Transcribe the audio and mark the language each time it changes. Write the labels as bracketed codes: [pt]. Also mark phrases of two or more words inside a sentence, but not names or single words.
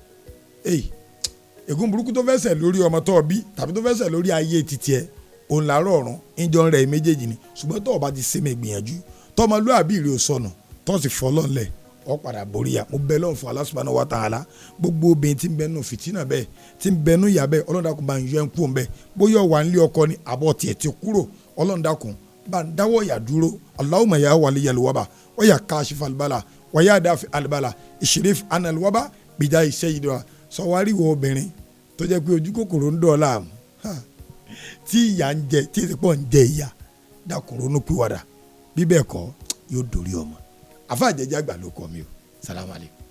[yo] ègún burúkú tó fẹsẹ̀ lórí ọmọ tó bí tàbí tó fẹsẹ̀ lórí ayé títí ẹ òun làárọ̀ ọ̀run ìjọ rẹ̀ méjèèjì ni ṣùgbọ́n tó o bá ti sẹ́mi gbìyànjú tọmọlúàbí rẹ̀ ò sọnù tó sì fọlọ́ ńlẹ̀ ọ padà borí ya mo bẹ lọ́n fún [ar] الله سبحانه و تعالى [yo] gbogbo obìnrin tí ń bẹnu fìtínà bẹ́ẹ̀ tí ń bẹnu ìyà bẹ́ẹ̀ ọlọ́dàkùn bá ń yọ ẹ́ ń kú òun bẹ́ẹ̀ bóyá wà ń lé ọkọ ni àbọ̀ tiẹ̀ ti kúrò ọlọ́dàkùn bá ń dáwọ́ ìyà dúró [ar] اللهم يا ولي الوباء و يا كاشف البلاء و يا دافع البلاء اصرف عنا الوباء [yo] bìjà iṣẹ́ yìí dọ́ra sọwárí wo obìnrin tó jẹ́ pé ojú kòkòrò ń dọ̀ láàmú tí ìyà ń jẹ tí èsì pọ̀ ń jẹ ìyà dákun ronú pìwàdà bí bẹ́ẹ̀ kọ́ yóò dórí ọmọ Alfa Jeje Agba ló kọ́ mi o. [ar] سلام عليكم.